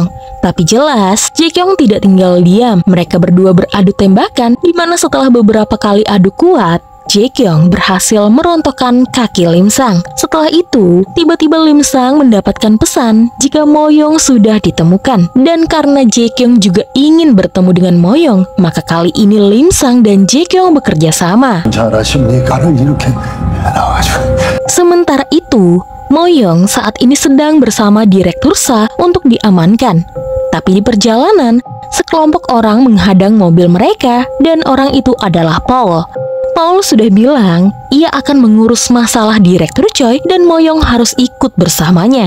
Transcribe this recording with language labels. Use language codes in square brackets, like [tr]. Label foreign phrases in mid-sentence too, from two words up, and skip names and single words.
[id] Tapi jelas Jae Kyung tidak tinggal diam. Mereka berdua beradu tembakan di mana setelah beberapa kali adu kuat, Jae Kyung berhasil merontokkan kaki Lim Sang. Setelah itu, tiba-tiba Lim Sang mendapatkan pesan jika Moyong sudah ditemukan. Dan karena Jae Kyung juga ingin bertemu dengan Moyong, maka kali ini Lim Sang dan Jae Kyung bekerja sama. [ko] 잘하십니까를 이렇게 나와가지고. [id] Sementara itu, Moyong saat ini sedang bersama Direktur Sa untuk diamankan. Tapi di perjalanan, sekelompok orang menghadang mobil mereka dan orang itu adalah Paul. Paul sudah bilang ia akan mengurus masalah Direktur Choi dan Moyong harus ikut bersamanya.